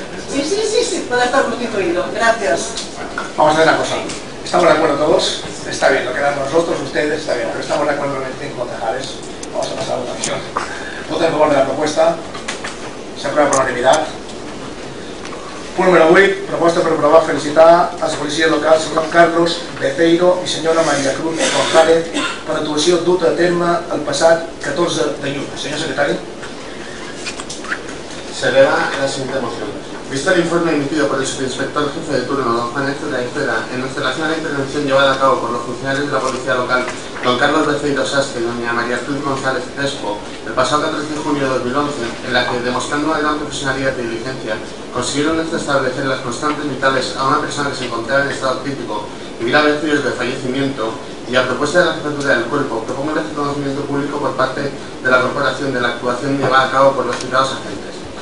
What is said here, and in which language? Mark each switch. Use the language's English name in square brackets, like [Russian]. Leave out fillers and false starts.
[Spanish] Sí, puede estar constituido. Gracias. Vamos a hacer una cosa. ¿Estamos de acuerdo todos? Está bien, lo que damos nosotros, ustedes, está bien, pero estamos de acuerdo con 25 concejales. Vamos a pasar a la votación. Voto en favor de la propuesta. Se aprueba por unanimidad. [Catalan] Punt número 8. Proposta per aprovar felicitar a la policia local senyor Carlos Beceiro i senyora Maria Cruz González per l'actuació duta a terme el passat 14 de juny. Senyor secretari. [Spanish] Se eleva la siguiente moción. Visto el informe emitido por el subinspector jefe de turno, don Juan Héctor de Aifera, en relación a la intervención llevada a cabo por los funcionarios de la policía local, don Carlos Beceiro Sastre y doña María Cruz González Crespo, el pasado 14 de junio de 2011, en la que, demostrando una gran profesionalidad y diligencia, consiguieron establecer las constantes vitales a una persona que se encontraba en estado crítico y graves riesgos de fallecimiento, y a propuesta de la jefatura del cuerpo, propongo el reconocimiento público por parte de la corporación de la actuación llevada a cabo por los citados agentes.